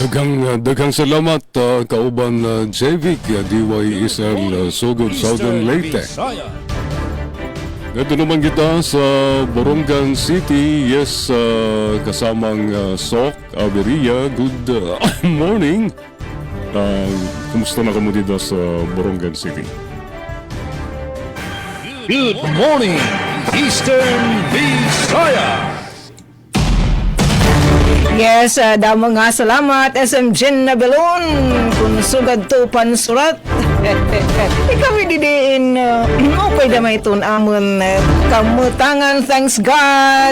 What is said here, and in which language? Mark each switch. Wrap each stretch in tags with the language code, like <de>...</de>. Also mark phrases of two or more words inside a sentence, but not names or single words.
<ceb>Daghang salamat kauban Jevic DYSL Sugod Southern Leyte.</ceb> <war>Dito naman kita sa Borongan City. Yes, kasamang Sok Averia.</war> <en>Good morning.</en> <war>Kumusta na kamo dito sa Borongan City?</war> <en>Good morning, Eastern Visayas!</en> <war>Yes, damo nga salamat SM Jen Nabelon kung sugad to pansurat. Ikaw didiin okay damay itong amon kamutangan,</war> <en>thanks God.</en>